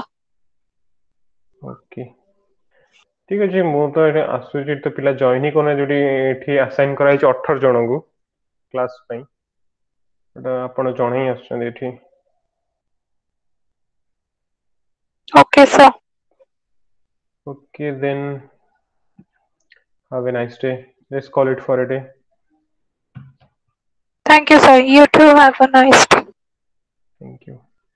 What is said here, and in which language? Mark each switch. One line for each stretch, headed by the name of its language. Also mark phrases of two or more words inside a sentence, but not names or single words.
Odia: ଓକେ ଠିକ ଅଛି ମୁଁ ତ ଏଠି ଆସୁଛି ତ ପିଲା ଜଏନ୍ ହିଁ କରୁନା ଯୋଉଠି ଏଠି ଆସାଇନ କରାଯାଇଛି 18 ଜଣଙ୍କୁ କ୍ଲାସ ପାଇଁ ଏଟା ଆପଣ ଜଣେ ହିଁ ଆସୁଛନ୍ତି ଏଠି
English: okay sir okay then have a nice day let's call it for a day Thank you, sir. You too have a nice day. Thank you.